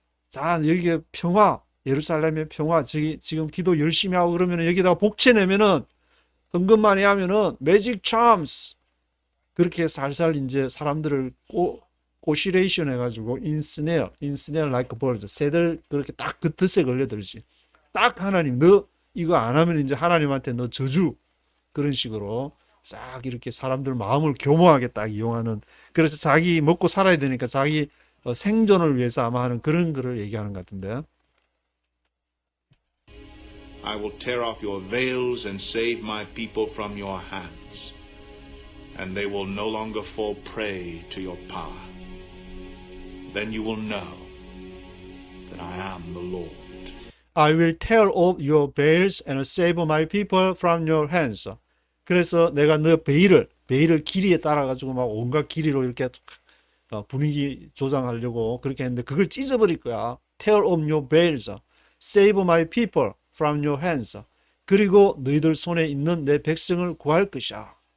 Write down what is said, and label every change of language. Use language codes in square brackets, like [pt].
[ko] 자, 여기에 평화, 예루살렘의 평화, 지금 기도 열심히 하고 그러면 여기다가 복채 내면은, 헌금많이 하면은 매직 참스, 그렇게 살살 이제 사람들을 꼬시레이션 해가지고 인스네어 [en] like birds, [ko] 새들 그렇게 딱 그 덫에 걸려들지. 딱 하나님, 너 이거 안 하면 이제 하나님한테 너 저주, 그런 식으로 싹 이렇게 사람들 마음을 교묘하게 딱 이용하는, 그래서 자기 먹고 살아야 되니까 자기 생존을 위해서 아마 하는 그런 글을 얘기하는 것 같은데. [en] I will tear off your veils and save my people from your hands, and they will no longer fall prey to your power. Then you will know that I am the Lord. I will tear off your veils and save my people from your hands. [ko] 그래서 내가 너 베일을 길이에 따라 가지고 막 온갖 길이로 이렇게 분위기 조장하려고 그렇게 했는데 그걸 찢어버릴 거야. [en] Tear off your veils, save my people from your hands. [ko] 그리고 너희들 손에 있는 내 백성을 구할 것이야.